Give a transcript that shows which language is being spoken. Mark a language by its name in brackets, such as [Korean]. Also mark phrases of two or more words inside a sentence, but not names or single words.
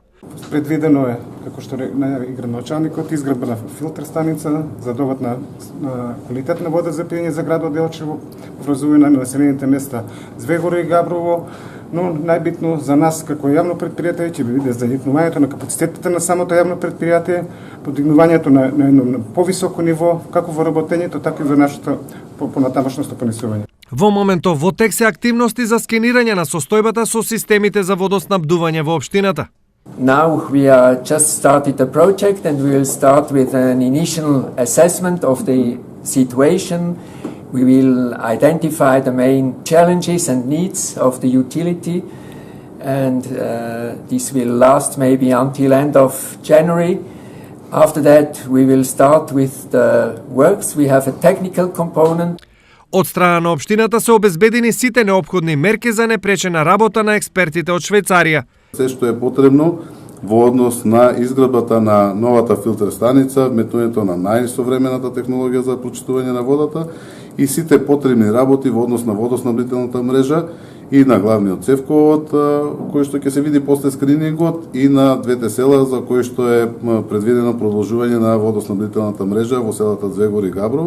[Macedonian] Предвидено е, како што најави градоначалникот, изградба на филтер станица за довод на квалитетна вода за пиење за градот Делчево, врзување на населените места Звегор и Габрово, но најбитно за нас како јавно предпријатие ќе биде задигнувањето на капацитетите на самото јавно предпријатие, подигнувањето на едно повисоко ниво, како во работењето, така и во нашето понатамошно стопанисување. Во моментов во тек се активности за скенирање на состојбата со системите за водоснабдување во општината. [English] Now we are just started the project and we will start with an initial assessment of the situation. We will identify the main challenges and needs of the utility, and this will last maybe until end of January. After that, we will start with the works. We have a technical component. [Macedonian] Од страна на општината се обезбедени сите неопходни мерки за непречена работа на експертите од Швајцарија. Се што е потребно во однос на изградбата на новата филтер станица, метнувањето на најсовремената технологија за прочитување на водата и сите потребни работи во однос на водоснабдителната мрежа и на главниот цевковод, кој што ќе се види после скринингот, и на двете села за кои што е предвидено продолжување на водоснабдителната мрежа во селата Звегор и Габрово.